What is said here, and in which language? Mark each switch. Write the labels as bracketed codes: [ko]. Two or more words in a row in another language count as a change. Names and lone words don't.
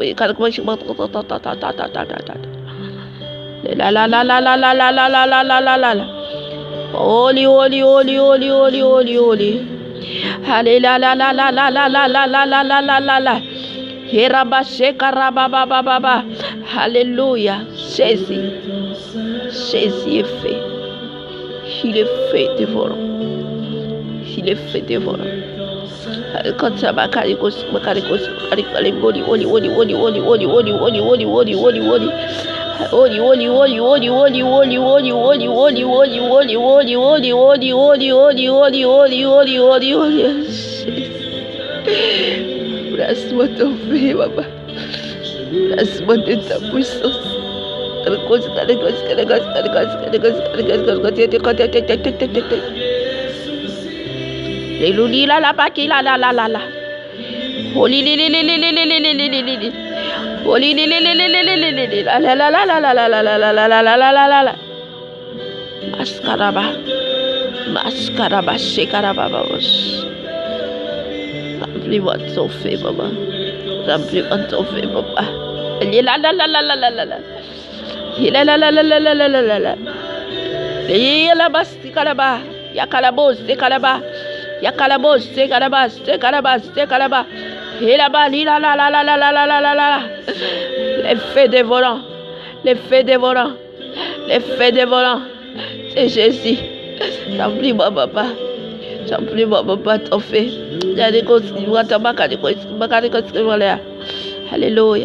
[en] La la la la la la la la la la la la la la. Holy holy holy holy holy holy holy. Allez la la la la la la la la la la la la la la. Hiraba shekaraba ba ba ba ba. [fr] Alléluia. Jésus. Jésus est fait. Il est fait dévorant. Il est fait dévorant. Quand ça va caricos caricos caricos oli oli oli oli oli oli oli oli oli oli oli oli. [en] Holy, holy, holy, holy, holy, holy, holy, holy, holy, holy, holy, holy, holy, holy, holy, holy, holy, holy, holy, holy. [fr] Embrasse-moi ton feu, papa. Embrasse-moi de ta puissance. Alléluia, la baki, la la la la la. Holy, li li li li li li li li li li li. Holy, li li li li li li li li li. La la la la la la la la la la la la la la la. Askaraba. Maskaraba, shekarababos. Remplis-moi de ton feu, papa. Remplis-moi de ton feu, papa. La la la la la la la la. La la la la la la la la la la. La bastikaraba. Yakalabos, sekalaba. Yakalabos, sekalabas, sekalabas, sekalaba. La la la la la la la la la la. Les feux dévorants. Les feux dévorants. Les feux dévorants. C'est Jésus. Remplis-moi, papa. Remplis-moi, papa, ton feu. Alléluia.